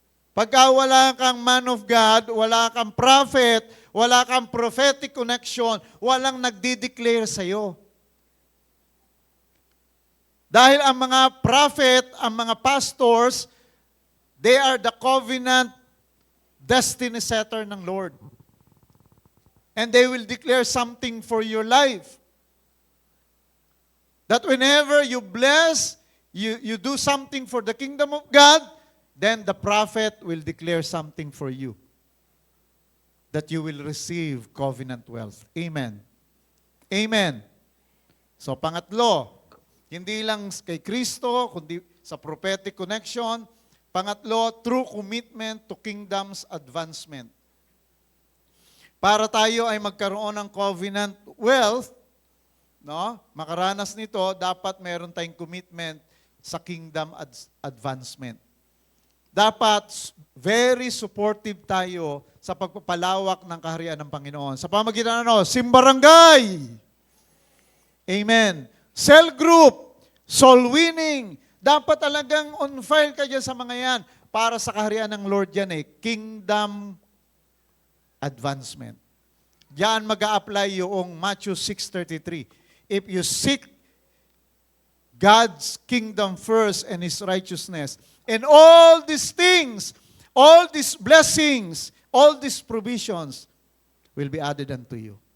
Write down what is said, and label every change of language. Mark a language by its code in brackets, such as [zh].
[tl] Pagka wala kang man of God, wala kang prophet, wala kang prophetic connection, walang nagdi-declare sa'yo. Dahil ang mga [en] prophet, ang mga pastors, they are the covenant destiny setter ng Lord. And they will declare something for your life. That whenever you bless, you do something for the kingdom of God, then the prophet will declare something for you. That you will receive covenant wealth. Amen. Amen. [tl] So pangatlo, hindi lang kay Kristo, kundi sa prophetic connection. [en] Pangatlo, true commitment to kingdom's advancement. [tl] Para tayo ay magkaroon ng covenant wealth, no? Makaranas nito, dapat meron tayong commitment sa kingdom advancement. Dapat very supportive tayo sa pagpapalawak ng kaharian ng Panginoon. Sa pamagitan ng simbarangay. Amen. [en] Cell group, soul winning. [tl] Dapat talagang on fire ka dyan sa mga yan para sa kaharian ng Lord yan kingdom advancement. Diyan mag-a-apply yung Matthew 6:33. [en] If you seek God's kingdom first and His righteousness, and all these things, all these blessings, all these provisions will be added unto you.